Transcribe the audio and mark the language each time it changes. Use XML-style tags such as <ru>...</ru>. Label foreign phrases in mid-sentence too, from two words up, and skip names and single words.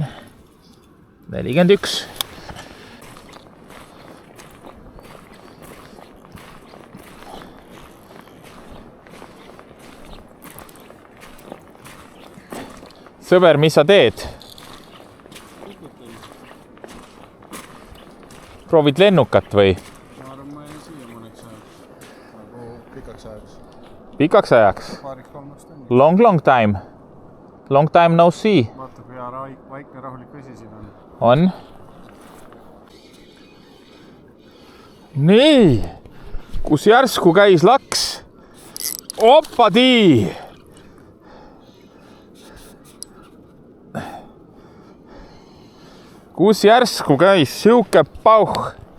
<et>41. Sõber, mis sa teed? Proovid lennukat või? Ma arvan, ma jäin siia mõneks ajaks. Nagu pikaks ajaks. Pikaks ajaks? Paariks kolmaks tunni.</et> <en>Long time. Long time no see.</en> <et>Vaata, kui hea vaikne rahulik vesi siin on. On. Nii. Kus järsku käis laks? Opadii! Kus järsku käis siuke pauh?</et>